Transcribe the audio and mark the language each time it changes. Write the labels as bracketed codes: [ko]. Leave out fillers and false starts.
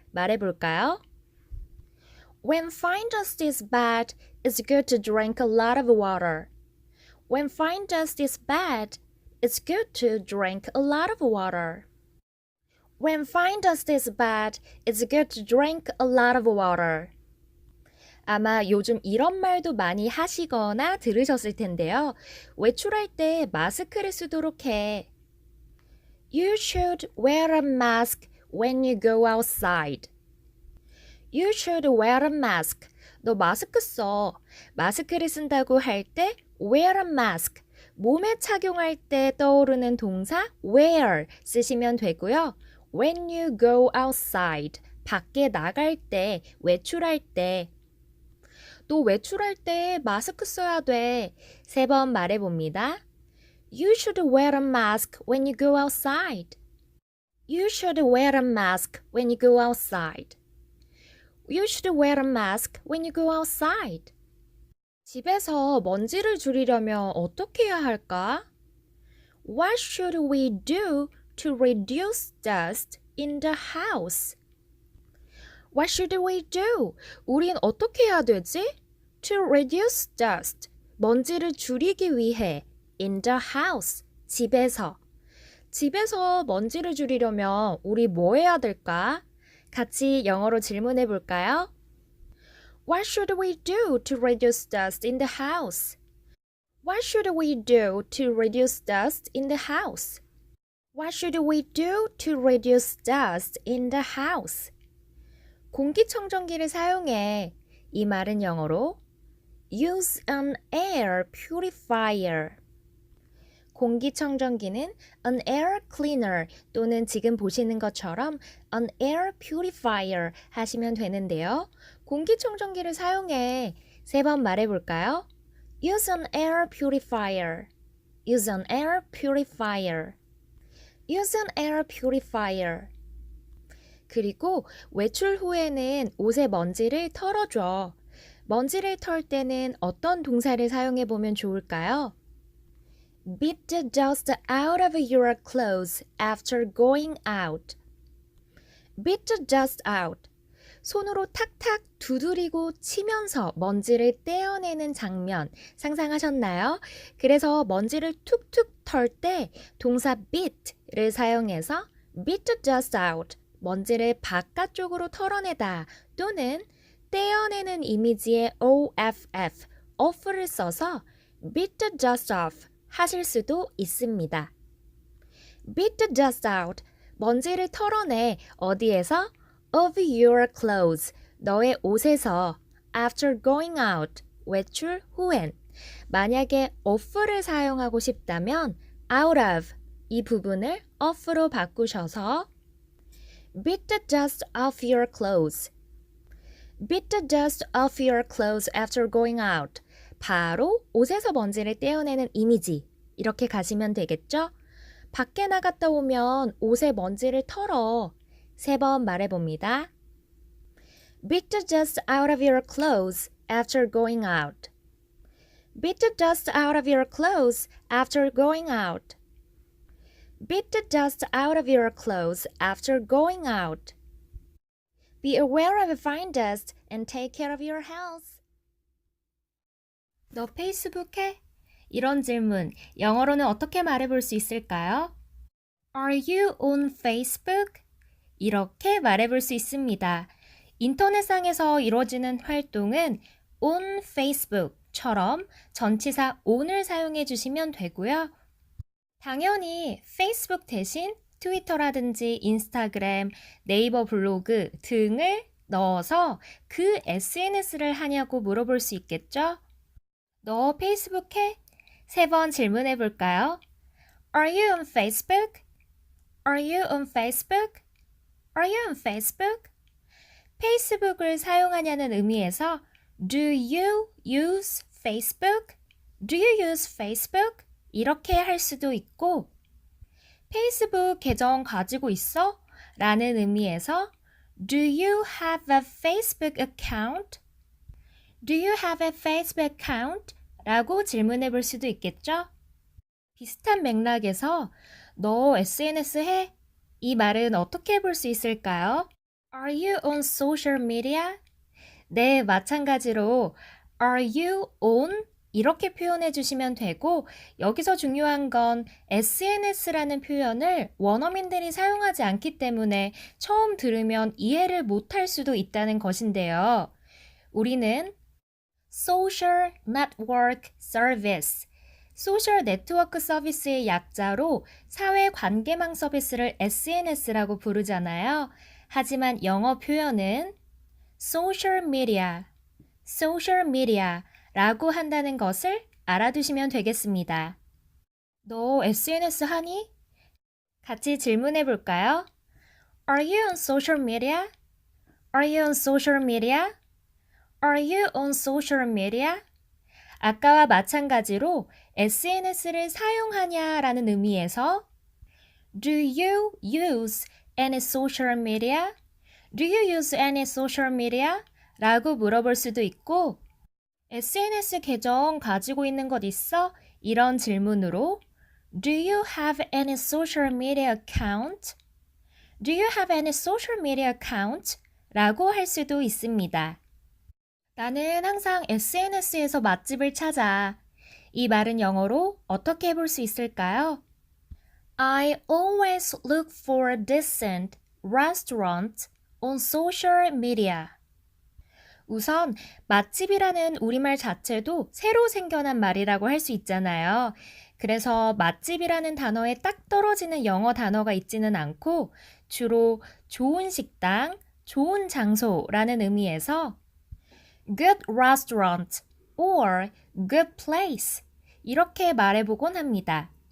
[ko] 말해볼까요? [en] When fine dust is bad, it's good to drink a lot of water. When fine dust is bad, it's good to drink a lot of water. When fine dust is bad, it's good to drink a lot of water. [ko] 아마 요즘 이런 말도 많이 하시거나 들으셨을 텐데요. 외출할 때 마스크를 쓰도록 해. [en] You should wear a mask when you go outside. You should wear a mask. [ko] 너 마스크 써. 마스크를 쓴다고 할 때 [en] wear a mask. [ko] 몸에 착용할 때 떠오르는 동사 wear 쓰시면 되고요. [en] When you go outside. [ko] 밖에 나갈 때, 외출할 때. 또 외출할 때 마스크 써야 돼. 3번 말해봅니다. [en] You should wear a mask when you go outside. You should wear a mask when you go outside. You should wear a mask when you go outside. [ko] 집에서 먼지를 줄이려면 어떻게 해야 할까? [en] What should we do to reduce dust in the house? What should we do? [ko] 우린 어떻게 해야 되지? [en] To reduce dust. [ko] 먼지를 줄이기 위해. [en] In the house. [ko] 집에서. 집에서 먼지를 줄이려면 우리 뭐 해야 될까? 같이 영어로 질문해 볼까요? [en] What should we do to reduce dust in the house? What should we do to reduce dust in the house? What should we do to reduce dust in the house? [ko] 공기청정기를 사용해. 이 말은 영어로 [en] use an air purifier. [ko] 공기청정기는 [en] an air cleaner [ko] 또는 지금 보시는 것처럼 [en] an air purifier [ko] 하시면 되는데요. 공기청정기를 사용해. 3번 말해볼까요? [en] Use an air purifier. Use an air purifier. Use an air purifier. [ko] 그리고 외출 후에는 옷의 먼지를 털어줘. 먼지를 털 때는 어떤 동사를 사용해 보면 좋을까요? [en] Beat the dust out of your clothes after going out. Beat the dust out. [ko] 손으로 탁탁 두드리고 치면서 먼지를 떼어내는 장면 상상하셨나요? 그래서 먼지를 툭툭 털 때 동사 beat를 사용해서 [en] beat the dust out. [ko] 먼지를 바깥쪽으로 털어내다 또는 떼어내는 이미지의 OFF, off를 써서 [en] beat the dust off [ko] 하실 수도 있습니다. [en] Beat the dust out, [ko] 먼지를 털어내 어디에서? [en] Of your clothes, [ko] 너의 옷에서 [en] after going out, [ko] 외출 후엔 만약에 off를 사용하고 싶다면 out of 이 부분을 off로 바꾸셔서 [en] Beat the dust off your clothes. Beat the dust off your clothes after going out. [ko] 바로 옷에서 먼지를 떼어내는 이미지. 이렇게 가시면 되겠죠? 밖에 나갔다 오면 옷에 먼지를 털어. 3번 말해봅니다. [en] Beat the dust out of your clothes after going out. Beat the dust out of your clothes after going out. Beat the dust out of your clothes after going out. Be aware of fine dust and take care of your health. [ko] 너 페이스북 해? 이런 질문, 영어로는 어떻게 말해볼 수 있을까요? [en] Are you on Facebook? [ko] 이렇게 말해볼 수 있습니다. 인터넷상에서 이루어지는 활동은 [en] on Facebook [ko] 처럼 전치사 on을 사용해 주시면 되고요. 당연히 페이스북 대신 트위터라든지 인스타그램, 네이버 블로그 등을 넣어서 그 SNS를 하냐고 물어볼 수 있겠죠? 너 페이스북 해? 3번 질문해 볼까요? [en] Are you on Facebook? Are you on Facebook? Are you on Facebook? [ko] 페이스북을 사용하냐는 의미에서 [en] Do you use Facebook? Do you use Facebook? [ko] 이렇게 할 수도 있고 페이스북 계정 가지고 있어? 라는 의미에서 [en] Do you have a Facebook account? Do you have a Facebook account? [ko] 라고 질문해 볼 수도 있겠죠? 비슷한 맥락에서 너 SNS 해? 이 말은 어떻게 해볼 수 있을까요? [en] Are you on social media? [ko] 네, 마찬가지로 [en] Are you on [ko] 이렇게 표현해 주시면 되고 여기서 중요한 건 SNS라는 표현을 원어민들이 사용하지 않기 때문에 처음 들으면 이해를 못할 수도 있다는 것인데요. 우리는 Social Network Service, 소셜 네트워크 서비스의 약자로 사회 관계망 서비스를 SNS라고 부르잖아요. 하지만 영어 표현은 social media 라고 한다는 것을 알아두시면 되겠습니다. 너 SNS 하니? 같이 질문해 볼까요? [en] Are you on social media? Are you on social media? Are you on social media? [ko] 아까와 마찬가지로 SNS를 사용하냐라는 의미에서 [en] Do you use any social media? Do you use any social media? [ko] 라고 물어볼 수도 있고 SNS 계정 가지고 있는 것 있어? 이런 질문으로 [en] Do you have any social media account? Do you have any social media account? [ko] 라고 할 수도 있습니다. 나는 항상 SNS에서 맛집을 찾아. 이 말은 영어로 어떻게 해볼 수 있을까요? [en] I always look for decent restaurants on social media. [ko] 우선 맛집이라는 우리말 자체도 새로 생겨난 말이라고 할 수 있잖아요. 그래서 맛집이라는 단어에 딱 떨어지는 영어 단어가 있지는 않고 주로 좋은 식당, 좋은 장소라는 의미에서 [en] good restaurant or good place [ko] 이렇게 말해보곤 합니다.